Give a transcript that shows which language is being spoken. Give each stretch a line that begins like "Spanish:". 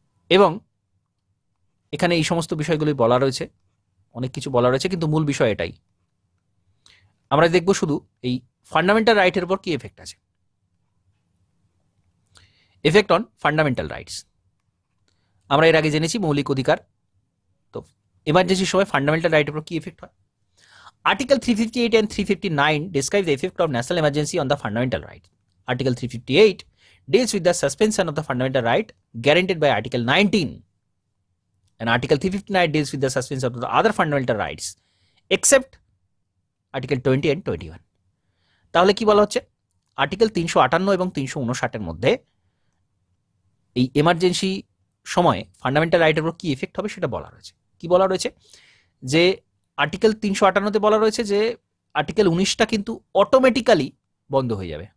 Bangla: এবং এখানে এই সমস্ত বিষয়গুলি বলা রয়েছে, অনেক কিছু বলা রয়েছে, কিন্তু মূল বিষয় এটাই। আমরা দেখব শুধু এই ফান্ডামেন্টাল রাইটের উপর কি এফেক্ট আছে।
English: Effect on fundamental rights.
Bangla: আমরা এর আগে জেনেছি মৌলিক অধিকার, তো এমার্জেন্সির সময় ফান্ডামেন্টাল রাইটের উপর কি এফেক্ট হয়।
English: Article 358 and 359 describe the effect of national emergency on the fundamental right. Article 358 deals with the suspension of the fundamental right guaranteed by Article 19, and Article 359 deals with the suspension of the other fundamental rights except Article 20 and 21.
Bangla: তাহলে কি বলা হচ্ছে, article 358 এবং 359 এর মধ্যে এই emergency সময়ে fundamental রাইটের উপর কি এফেক্ট হবে সেটা বলা রয়েছে। কি বলা রয়েছে, যে আর্টিকেল 358-তে বলা রয়েছে যে আর্টিকেল 19টা কিন্তু অটোমেটিক্যালি বন্ধ হয়ে যাবে।